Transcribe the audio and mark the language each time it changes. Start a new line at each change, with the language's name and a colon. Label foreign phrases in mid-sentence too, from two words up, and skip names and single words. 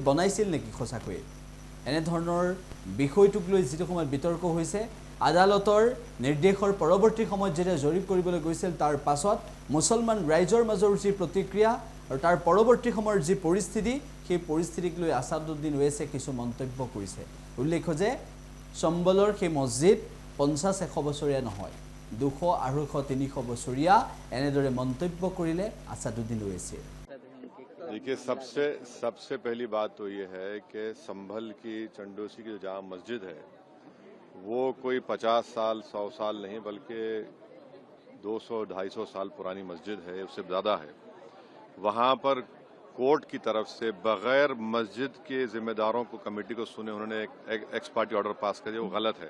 Assamese: বনাইছিল নেকি খোসাকৈ এনে ধৰণৰ বিষয়টোক লৈ যিটো সময়ত বিতৰ্ক হৈছে আদালতৰ নিৰ্দেশৰ পৰৱৰ্তী সময়ত যেতিয়া জৰীপ কৰিবলৈ গৈছিল তাৰ পাছত মুছলমান ৰাইজৰ মাজৰ যি প্ৰতিক্ৰিয়া আৰু তাৰ পৰৱৰ্তী সময়ৰ যি পৰিস্থিতি সেই পৰিস্থিতিক লৈ আসাদুদ্দিন ওৱেইছে কিছু মন্তব্য কৰিছে উল্লেখ যে সম্বলৰ সেই মছজিদ 50-100 বছৰীয়া নহয় 200, 250, 300 বছৰীয়া এনেদৰে মন্তব্য কৰিলে আসাদুদ্দিন ওৱেইছে।
Hindi: देखिए सबसे पहली बात तो ये है कि संभल की चंडोसी की जो जामा मस्जिद है वो कोई 50 साल 100 साल नहीं बल्कि 200-250 साल पुरानी मस्जिद है, उससे ज़्यादा है। वहाँ पर कोर्ट की तरफ से बगैर मस्जिद के जिम्मेदारों को कमेटी को सुने उन्होंने एक
English: ex parte order pass
Hindi: कर दिया, वो गलत है।